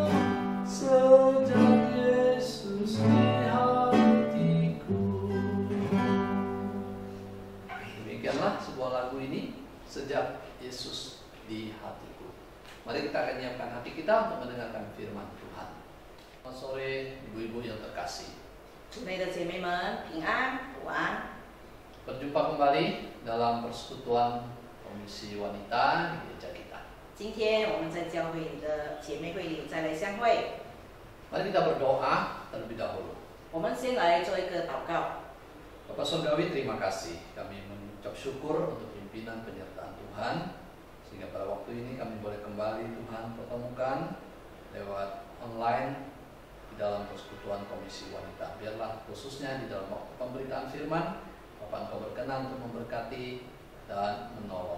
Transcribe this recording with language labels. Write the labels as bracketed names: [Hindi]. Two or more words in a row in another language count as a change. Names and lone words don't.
[Indonesian] Sejak Yesus di hatiku. Demikianlah sebuah lagu ini, Sejak Yesus di hatiku. Mari kita akan menyiapkan hati kita untuk mendengarkan firman Tuhan. Selamat sore ibu-ibu yang terkasih. [Chinese] 主内的姐妹们平安午安， [Indonesian] Berjumpa kembali dalam persekutuan Komisi Wanita di gereja kita. [Chinese] 今天我们在教会里的姐妹会里再来相会。 [Indonesian] Mari kita berdoa terlebih dahulu. [Chinese] 我们先来做一个祷告。 [Indonesian] Bapak Surgawi, terima kasih. Kami mengucap syukur untuk pimpinan penyertaan Tuhan, sehingga pada waktu ini kami boleh kembali Tuhan pertemukan lewat online di dalam persekutuan Komisi Wanita. Biarlah khususnya di dalam waktu pemberitaan firman, Bapak Engkau berkenan untuk memberkati dan menolong.